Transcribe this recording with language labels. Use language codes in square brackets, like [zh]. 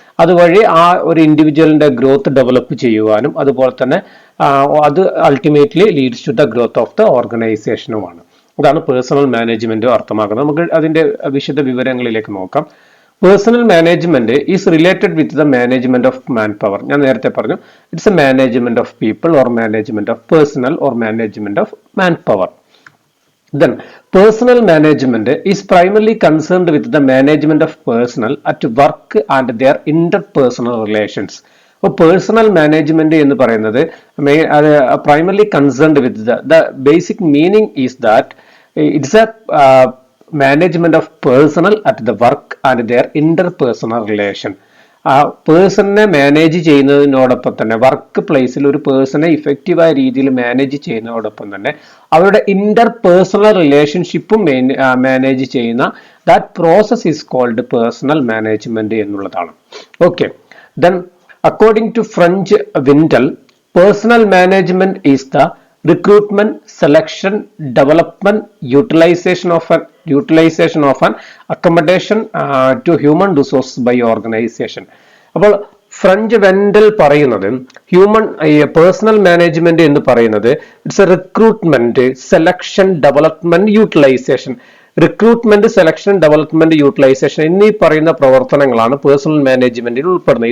[ml] അതുവഴി ആ ഒരു [en] ഇൻഡിവിജ്വലിന്റെ growth develop [ml] ചെയ്യുവാനും അതുപോലെ തന്നെ അത് [en] Ultimately leads to the growth of the ഓർഗനൈസേഷനുമാണ്. [ml] അതാണ് പേഴ്സണൽ മാനേജ്മെന്റ് അർത്ഥമാക്കുന്നത്. നമുക്ക് അതിന്റെ വിശദ വിവരങ്ങളിലേക്ക് നോക്കാം. [en] Personal management is related with the management of manpower. [ml] ഞാൻ നേരത്തെ പറഞ്ഞു, [en] It's a management of people or management of personnel or management of manpower. Then, personal management is primarily concerned with the management of personnel at work and their interpersonal relations. [ml] അപ്പോൾ personnel management എന്ന് പറയുന്നത് [en] primarily concerned with the basic meaning is that it's a management of personnel at the work and their interpersonal relation. [ml] ആ പേഴ്സണിനെ manage ചെയ്യുന്നതിനോടൊപ്പം തന്നെ work പ്ലേസിൽ ഒരു പേഴ്സണെ ഇഫക്റ്റീവായ രീതിയിൽ manage ചെയ്യുന്നതോടൊപ്പം തന്നെ അവരുടെ ഇന്റർപേഴ്സണൽ റിലേഷൻഷിപ്പും മാനേജ് ചെയ്യുന്ന [en] that process is called personal management [ml] എന്നുള്ളതാണ്. [en] Okay, then according to French Wendell, personal management is the recruitment, selection, development, utilization of an accommodation to human resource by organization. [ml] അപ്പോൾ French Wendell പറയുന്നത് personnel management എന്ന് പറയുന്നത് [en] It's a recruitment, selection, development, utilization. [ml] Recruitment, selection, development, utilisation എന്നീ പറയുന്ന പ്രവർത്തനങ്ങളാണ് personal മാനേജ്മെന്റിൽ ഉൾപ്പെടുന്നത്.